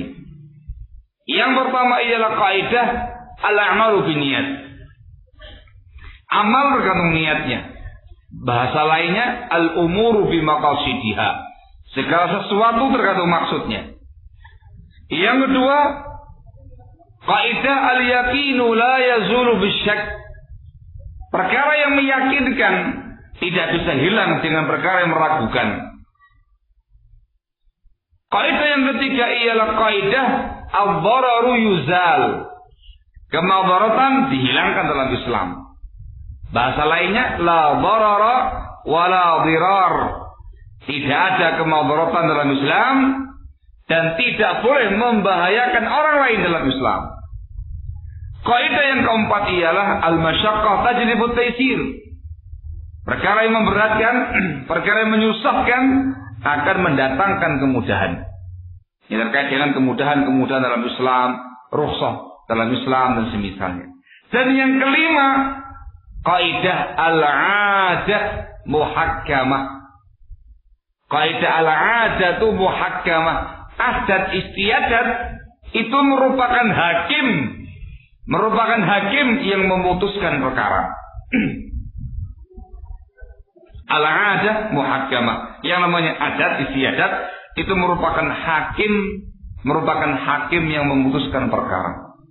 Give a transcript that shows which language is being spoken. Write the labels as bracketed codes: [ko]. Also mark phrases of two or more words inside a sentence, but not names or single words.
[id] Yang pertama ialah kaidah [ar] الأعمال بالنيات. [id] Amal tergantung niatnya. Bahasa lainnya [ar] الأمور بمقاصدها. [id] Segala sesuatu tergantung maksudnya. Yang kedua, kaidah [ar] اليقين لا يزول بالشك. [id] Perkara yang meyakinkan tidak bisa hilang dengan perkara yang meragukan. Kaidah yang ketiga ialah kaidah [ar] الضرر يزال. [id] Kemudaratan dihilangkan dalam Islam. Bahasa lainnya [ar] لا ضرر ولا ضرار. [id] Tidak ada kemudaratan dalam Islam dan tidak boleh membahayakan orang lain dalam Islam. Kaidah yang keempat ialah [ar] المشقة تجلب التيسير. [id] Perkara yang memberatkan, perkara yang menyusahkan akan mendatangkan kemudahan. Ini terkait dengan kemudahan dalam Islam, rukhsah dalam Islam dan semisalnya. Dan yang kelima, kaidah [ar] العادة محكمة. Kaidah العادة محكمة. [id] Adat istiadat itu merupakan hakim yang memutuskan perkara. [ar] العادة محكمة. [id] Yang namanya adat istiadat itu merupakan hakim yang memutuskan perkara.